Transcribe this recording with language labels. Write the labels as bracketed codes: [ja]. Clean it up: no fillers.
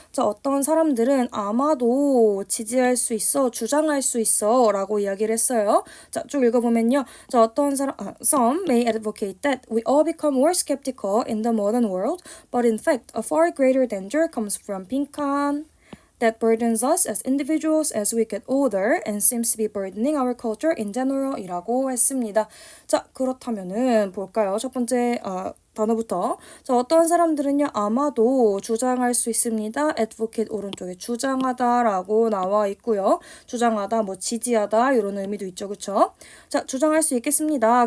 [ko] 자, 어떤 사람들은 아마도 지지할 수 있어, 주장할 수 있어 라고 이야기를 했어요. 자, 쭉 읽어보면요. [en] 자, some may advocate that we all become more skeptical in the modern world, but in fact, a far greater danger comes from [ko] 빈칸 [en] that burdens us as individuals as we get older and seems to be burdening our culture in general [ko] 이라고 했습니다. 자, 그렇다면은 볼까요? 첫 번째 단어부터. 자, 어떤 사람들은요, 아마도 주장할 수 있습니다. advocate 오른쪽에 주장하다라고 나와 있고요. 주장하다, 뭐 지지하다 이런 의미도 있죠. 그쵸? 자, 주장할 수 있겠습니다.